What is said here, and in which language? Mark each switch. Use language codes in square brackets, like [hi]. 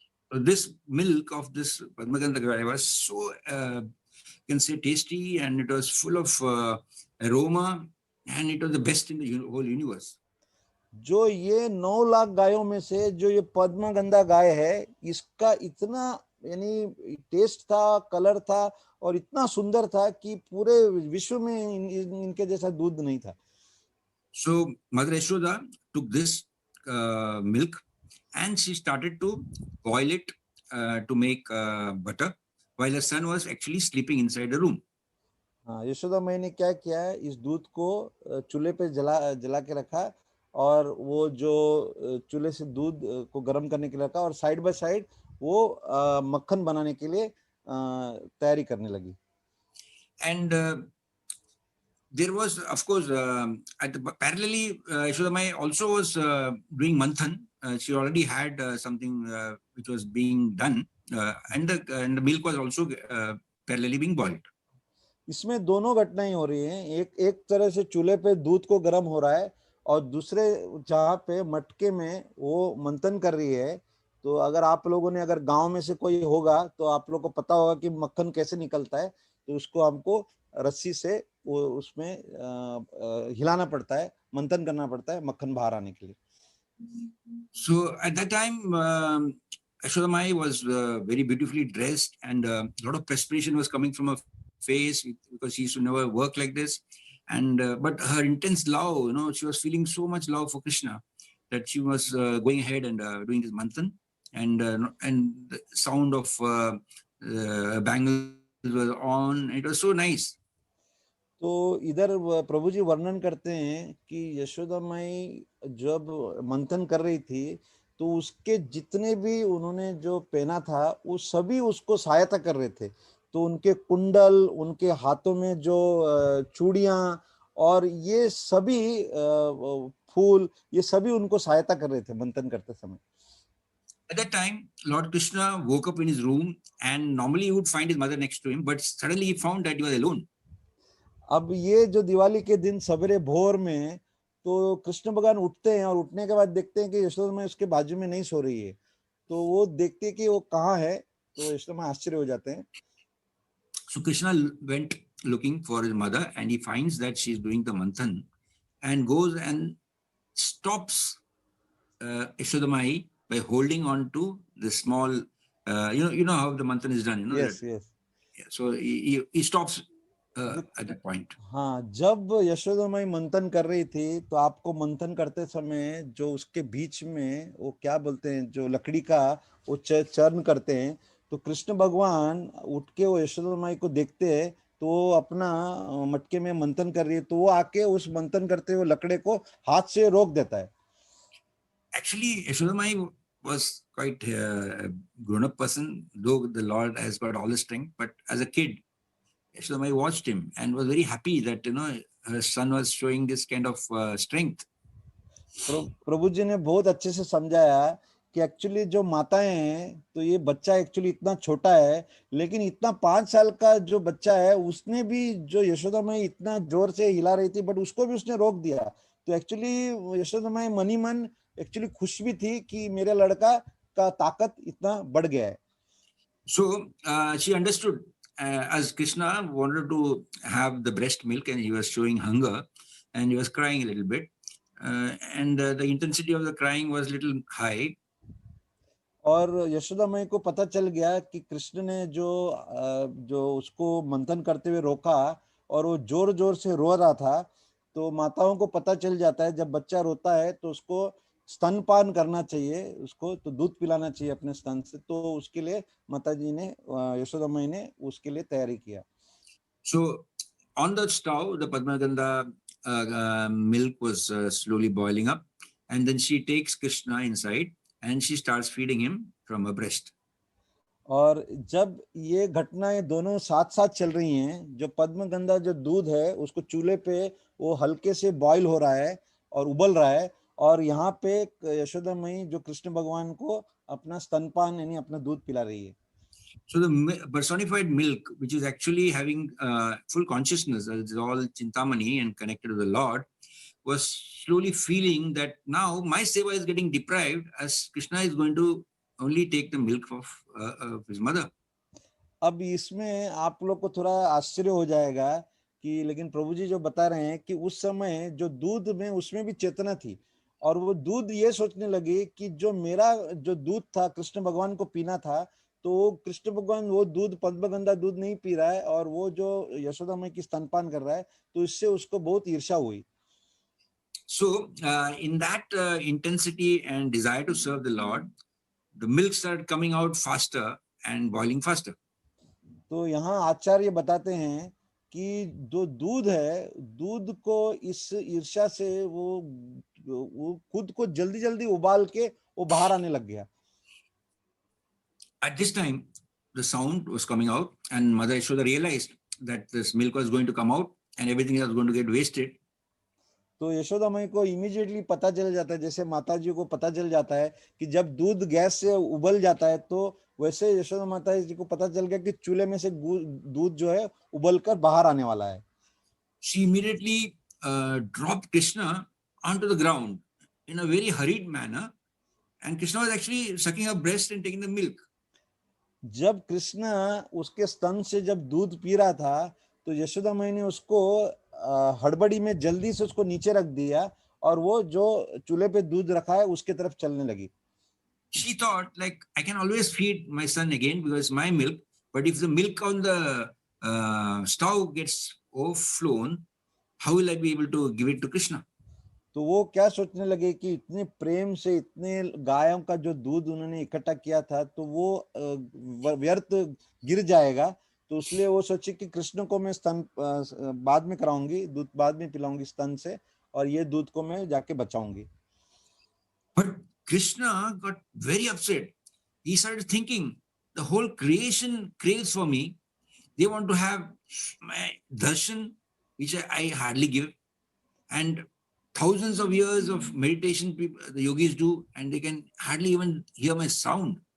[en] So this milk of this Padma Ganda cow was so, you can say, tasty, and it was full of aroma, and it was the best in the whole universe. [hi] जो ये 9 लाख गायों में से जो ये पद्मा गंधा गाय है, इसका इतना यानी टेस्ट था, कलर था और इतना सुंदर था कि पूरे विश्व में इनके जैसा दूध नहीं था. [en] So Mother Yashoda took this milk and she started to boil it to make butter, while her son was actually sleeping inside the room. [hi] हाँ, यशोदा माई ने क्या किया है, इस दूध को चूल्हे पे जला के रखा और वो जो चूल्हे से दूध को गर्म करने के लिए रखा और [en] side by side [hi] वो मक्खन बनाने के लिए तैयारी करने लगी. [en] And there was, of course, parallelly, Yashoda Mai also was doing manthan. She already had something which was being done, and the milk was also parallelly being boiled. [hi] इसमें दोनों घटनाएं हो रही हैं. एक तरह से चूल्हे पे दूध को गर्म हो रहा है और दूसरे जहाँ पे मटके में वो मंथन कर रही है. तो अगर आप लोगों ने अगर गांव में से कोई होगा तो आप लोगों को पता होगा कि मक्खन कैसे निकलता है. तो उसको हमको रस्सी से वो उसमें हिलाना पड़ता है, मंथन करना पड़ता है मक्खन बाहर आने के लिए. [en] So at that time, Yashoda Mai was very beautifully dressed, and a lot of perspiration was coming from her face because she used to never work like this. And but her intense love, she was feeling so much love for Krishna that she was going ahead and doing this manthan, and the sound of bangles was on. It was so nice. [hi] तो इधर प्रभु जी वर्णन करते हैं कि यशोदा माई जब मंथन कर रही थी तो उसके जितने भी उन्होंने जो पहना था वो सभी उसको सहायता कर रहे थे. तो उनके कुंडल, उनके हाथों में जो चूड़ियां और ये सभी फूल, ये सभी उनको सहायता कर रहे थे मंथन करते समय. [en] At that time, Lord Krishna woke up in his room, and normally he would find his mother next to him, but suddenly he found that he was alone. [hi] अब ये जो दिवाली के दिन सवेरे भोर में तो कृष्ण भगवान उठते हैं और उठने के बाद देखते हैं कि यशोदा माई उसके बाजू में नहीं सो रही है. तो वो देखते हैं कि वो कहाँ है, तो यशोदा माई आश्चर्य हो जाते हैं. [en] So Krishna went looking for his mother, and he finds that she's doing the manthan, and goes and stops Yashoda Mai by holding on to the small, you know how the manthan is done, Yes, that, yes. yeah, so he stops at that point. [hi] हाँ, जब यशोदा माई मंथन कर रही थी तो आपको मंथन करते समय जो उसके बीच में वो क्या बोलते हैं, जो लकड़ी का वो चर्न करते हैं, तो कृष्ण भगवान उठ के वो यशोदा माई को देखते हैं तो वो अपना मटके में मंथन कर रही है, तो वो आके उस मंथन करते हुए लकड़े को हाथ से रोक देता है. [en] Actually, Yashoda Mai was quite a grown-up person, though the Lord has got all the strength. But as a kid, Yashoda Mai watched him and was very happy that her son was showing this kind of strength. [hi] प्रभु जी ने बहुत अच्छे से समझाया कि actually जो माताएं हैं तो ये बच्चा एक्चुअली इतना छोटा है, लेकिन इतना 5 साल का जो बच्चा है उसने भी जो यशोदा माई इतना जोर से हिला रही थी बट उसको भी उसने रोक दिया. तो एक्चुअली यशोदा माई मन ही मन एक्चुअली खुश भी थी कि मेरे लड़का का ताकत इतना बढ़ गया है. [en] So she understood, as Krishna wanted to have the breast milk and he was showing hunger and he was crying a little bit, and the intensity of the crying was a little high. [hi] और यशोदा माई को पता चल गया कि कृष्ण ने जो उसको मंथन करते हुए रोका और वो जोर जोर से रो रहा था. तो माताओं को पता चल जाता है जब बच्चा रोता है तो उसको स्तनपान करना चाहिए, उसको तो दूध पिलाना चाहिए अपने स्तन से. तो उसके लिए माता जी ने, यशोदा माई ने उसके लिए तैयारी किया. [en] So on the stove, the Padmaganda milk was slowly boiling up, and then she takes Krishna inside and she starts feeding him from her breast. [hi] और जब ये घटनाएं दोनों साथ साथ चल रही हैं, जो पद्मगंधा जो दूध है उसको चूल्हे पे वो हल्के से बॉईल हो रहा है और उबल रहा है, और यहाँ पे यशोदा मई जो कृष्ण भगवान को अपना स्तनपान यानी अपना दूध पिला रही है। [en] So the personified milk, which is actually having full consciousness, that is all Chintamani and connected to the Lord, was slowly feeling that now my seva is getting deprived as Krishna is going to only take the milk of his mother. [hi] अब इसमें आप लोग को थोड़ा आश्चर्य हो जाएगा कि लेकिन प्रभु जी जो बता रहे हैं कि उस समय जो दूध में उसमें भी चेतना थी, और वो दूध ये सोचने लगी कि जो मेरा जो दूध था कृष्ण भगवान को पीना था, तो वो कृष्ण भगवान वो दूध पद्मगंधा दूध नहीं पी रहा है और वो जो यशोदा माई की स्तनपान कर रहा है, तो इससे उसको बहुत ईर्ष्या हुई। [en] So, in that intensity and desire to serve the Lord, the milk started coming out faster and boiling faster. [hi] तो यहाँ आचार्य बताते हैं कि जो दूध है, दूध को इस ईर्ष्या से वो खुद को जल्दी जल्दी उबाल के वो बाहर आने लग गया। [en] At this time, the sound was coming out, and Mother Yashoda realized that this milk was going to come out and everything was going to get wasted. [hi] तो यशोदा माई को इमीडिएटली पता चल जाता है, जैसे माता जी को पता चल जाता है कि जब दूध गैस से उबल जाता है, तो वैसे यशोदा माता जी को पता चल गया कि चूल्हे में से दूध जो है उबल कर बाहर आने वाला है। [en] She immediately dropped Krishna onto the ground in a very hurried manner, and Krishna was actually sucking her breast and taking the milk. [hi] जब कृष्ण उसके स्तन से जब दूध पी रहा था, तो यशोदा माई ने उसको हड़बड़ी में जल्दी से उसको नीचे रख दिया और वो जो चूल्हे पे दूध रखा है उसके तरफ चलने लगी। [en] She thought, like, I can always feed my son again because my milk, but if the milk on the stove gets overflown, how will I be able to give it to Krishna? [hi] तो वो क्या सोचने लगे कि इतने प्रेम से इतने गायों का जो दूध उन्होंने इकट्ठा किया था, तो वो व्यर्थ गिर जाएगा, तो इसलिए वो सोचे कि कृष्ण को मैं स्तन बाद में कराऊंगी, दूध बाद में पिलाऊंगी स्तन से, और ये दूध को मैं जाके बचाऊंगी। [en] But Krishna got very upset. He started thinking, the whole creation craves for me. They want to have my darshan, which I hardly give. And thousands of years of meditation people, the yogis do, and they can hardly even hear my sound.